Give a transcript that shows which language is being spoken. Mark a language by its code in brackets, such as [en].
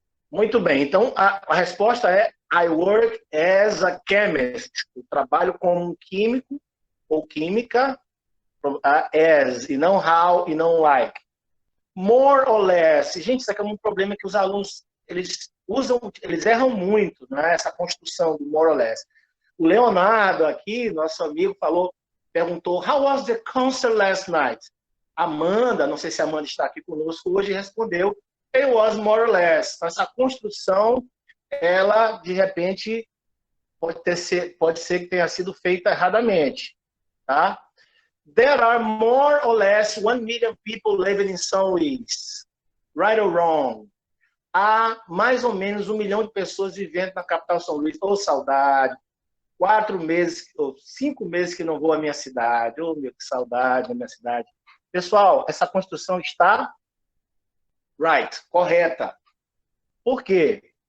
[pt] Muito bem, então a resposta é [en] I work as a chemist. [pt] Eu trabalho como um químico ou química, as, e não how, e não like. [en] More or less. [pt] Gente, isso aqui é um problema que os alunos, eles erram muito, né? Essa construção do more or less. O Leonardo aqui, nosso amigo, perguntou, [en] how was the concert last night? [pt] Amanda, não sei se a Amanda está aqui conosco hoje, respondeu, [en] it was more or less. [pt] Essa construção, ela, de repente, pode ser que tenha sido feita erradamente, tá? [en] There are more or less 1 million people living in São Luís. Right or wrong? [pt] Há mais ou menos 1 milhão de pessoas vivendo na capital São Luís. Ô, saudade. 4 meses, ou 5 meses que não vou à minha cidade. Ô, meu, que saudade da minha cidade. Pessoal, essa construção está right, correta. Por quê?